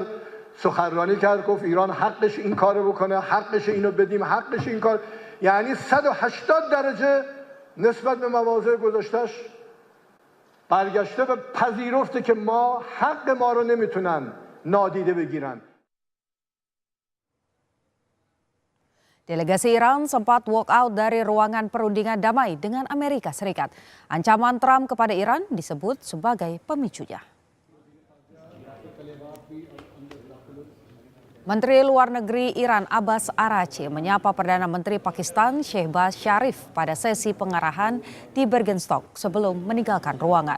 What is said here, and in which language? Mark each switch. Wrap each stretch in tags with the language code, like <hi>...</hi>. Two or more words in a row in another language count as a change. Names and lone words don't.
<fa>سخنرانی کرد گفت ایران حقش این کارو بکنه، حقش اینو بدیم، حقش این کار. یعنی 180 درجه نسبت به مواضع گذاشتش برگشته و پذیرفته که ما حق ما رو نمیتونن نادیده بگیرن.</fa> <id>Delegasi Iran sempat</id> <en>walk out</en> <id>dari ruangan perundingan damai dengan Amerika Serikat. Ancaman Trump kepada Iran disebut sebagai pemicunya. Menteri Luar Negeri Iran Abbas Araghchi menyapa Perdana Menteri Pakistan Shehbaz Sharif pada sesi pengarahan di Bergenstock sebelum meninggalkan ruangan.</id>